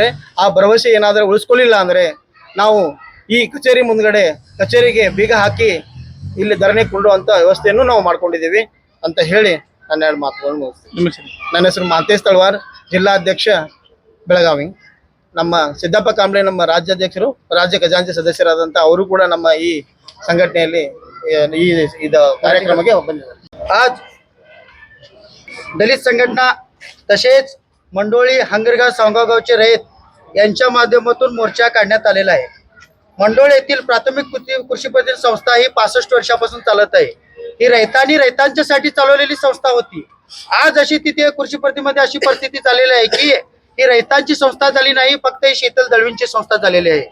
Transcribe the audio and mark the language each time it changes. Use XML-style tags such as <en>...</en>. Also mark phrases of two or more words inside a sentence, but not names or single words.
<kn>ಆ ಭರವಸೆ ಏನಾದರೂ ಉಳಿಸ್ಕೊಳ್ಳಿಲ್ಲ ಅಂದರೆ ನಾವು ಈ ಕಚೇರಿ ಮುಂದ್ಗಡೆ ಕಚೇರಿಗೆ ಬೀಗ ಹಾಕಿ ಇಲ್ಲಿ ಧರಣಿ ಕೊಳ್ಳುವಂಥ ವ್ಯವಸ್ಥೆಯನ್ನು ನಾವು ಮಾಡ್ಕೊಂಡಿದ್ದೀವಿ ಅಂತ ಹೇಳಿ ನನ್ನ 2 ಮಾತುಗಳನ್ನು ಮುಗಿಸ್ತೀನಿ. ನನ್ನ ಹೆಸರು ಮಾಂತೇಶ್ ತಳವಾರ್, ಜಿಲ್ಲಾಧ್ಯಕ್ಷ ಬೆಳಗಾವಿ. ನಮ್ಮ ಸಿದ್ದಪ್ಪ ಕಾಂಬ್ಳೆ ನಮ್ಮ ರಾಜ್ಯಾಧ್ಯಕ್ಷರು, ರಾಜ್ಯ ಖಜಾಂಚಿ ಸದಸ್ಯರಾದಂಥ ಅವರು ಕೂಡ ನಮ್ಮ ಈ संघटनेಯಲ್ಲಿ ಈ कार्यक्रमाಗೆ ಬಂದಿದ್ದಾರೆ.</kn> <mr>आज दलित संघटना तसेच मंडोळी हंगरगा सावगाव गावचे रहित यांच्या माध्यमातून मोर्चा काढण्यात आलेला आहे. मंडोळ येथील प्राथमिक कृषी पद्धती संस्था ही 65 वर्षापासून चालत आहे. ही रैतांच्यासाठी चालवलेली संस्था होती. आज अशी तिथे कृषी पद्धतीमध्ये अशी परिस्थिती झालेली आहे की ही रैतांची संस्था झाली नाही, फक्त ही शीतल दळवींची संस्था झालेली आहे.</mr>